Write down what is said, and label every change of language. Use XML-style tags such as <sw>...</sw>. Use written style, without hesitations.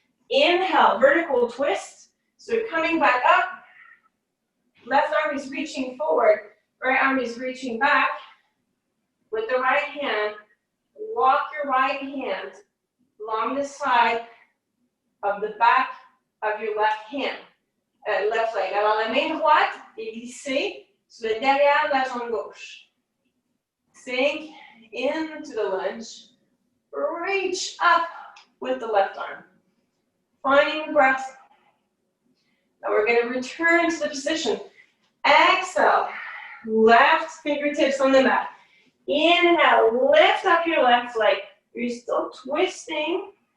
<en>Inhale, vertical twist. So you're coming back up. Left arm is reaching forward. Right arm is reaching back. With the right hand, walk your right hand along the side of the back of your left hand. Left leg.</en> <fr>Alors la main droite est glissée sur le derrière de la jambe gauche.</fr> <en>Sink into the lunge. Reach up with the left arm. Finding the breath. Now we're going to return to the position. Exhale. Left fingertips on the mat. Inhale. Lift up your left leg. You're still twisting.</en>